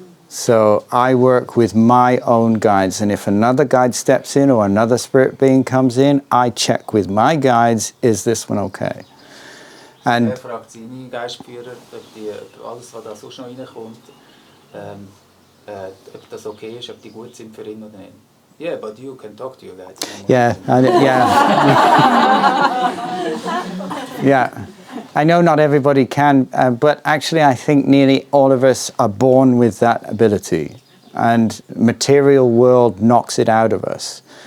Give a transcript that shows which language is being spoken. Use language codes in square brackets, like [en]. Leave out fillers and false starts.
[en] So I work with my own guides, and if another guide steps in or another spirit being comes in, I check with my guides, is this one okay? And [de] fragt seine Geistführer, ob alles, was da sonst noch reinkommt, ob das okay ist, ob die gut sind für ihn oder nicht. [en] Yeah, but you can talk to your guides. Yeah, yeah. I know not everybody can, but actually I think nearly all of us are born with that ability, and material world knocks it out of us.